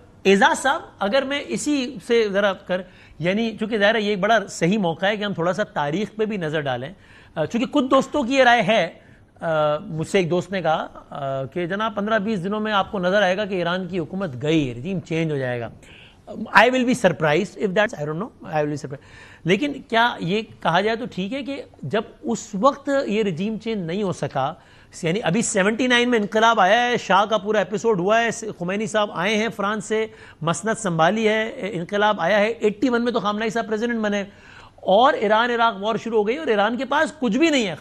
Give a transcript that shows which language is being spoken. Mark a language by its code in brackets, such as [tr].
[ur] اعزاز صاحب اگر میں اسی سے ذرا یعنی چونکہ ظاہر ہے یہ ایک بڑا صحیح موقع ہے کہ ہم تھوڑا سا تاریخ پہ بھی نظر ڈالیں، چونکہ کچھ دوستوں کی یہ رائے ہے، مجھ سے ایک دوست نے کہا کہ جناب 15-20 دنوں میں آپ کو نظر آئے گا کہ ایران کی حکومت گئی، رجیم چینج ہو جائے گا. [en] I will be surprised if that's, I don't know, I will be surprised. [ur] لیکن کیا یہ کہا جائے تو ٹھیک ہے کہ جب اس وقت یہ رجیم چینج نہیں ہو سکا، یعنی ابھی 79 میں انقلاب آیا ہے، شاہ کا پورا ایپیسوڈ ہوا ہے، خمینی صاحب آئے ہیں فرانس سے، مسند سنبھالی ہے، انقلاب آیا ہے، 81 میں تو خامنہئی صاحب پریزیڈنٹ بنے، اور ایران عراق وار شروع ہو گئی، اور ایران کے پاس کچھ بھی نہیں ہے.